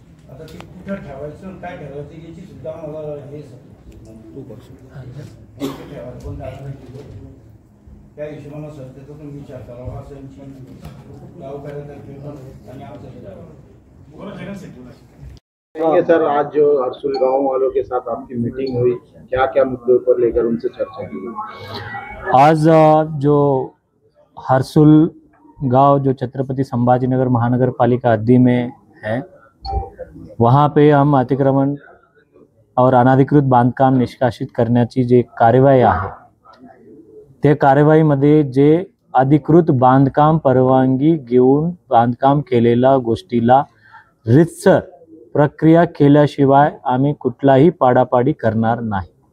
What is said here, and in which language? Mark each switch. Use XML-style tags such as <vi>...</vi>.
<mr>आता ते कुठं ठेवायचं काय ठेवायचं याची सुद्धा मला हे ठेवायचं कोण त्या हिशोबाने संस्थेचा तुम्ही विचार करावा असं गावकऱ्यांना आणि आमचं</mr> <hi>सर, आज जो हरसुल गांव वालों के साथ आपकी मीटिंग हुई, क्या क्या मुद्दों पर लेकर उनसे चर्चा की? आज जो हरसुल गांव जो छत्रपति संभाजीनगर महानगर पालिका हद्दी में है, वहाँ पे हम</hi> <mr>अतिक्रमण और अनाधिकृत बांधकाम निष्कासित करण्याची जी कार्यवाही आहे, ते कार्यवाहीमध्ये जे अधिकृत बांधकाम परवानगी घेऊन बांधकाम केलेल्या गोष्टीला रितसर प्रक्रिया केल्याशिवाय आम्ही कुठलाही पाडापाडी करणार नाही।</mr>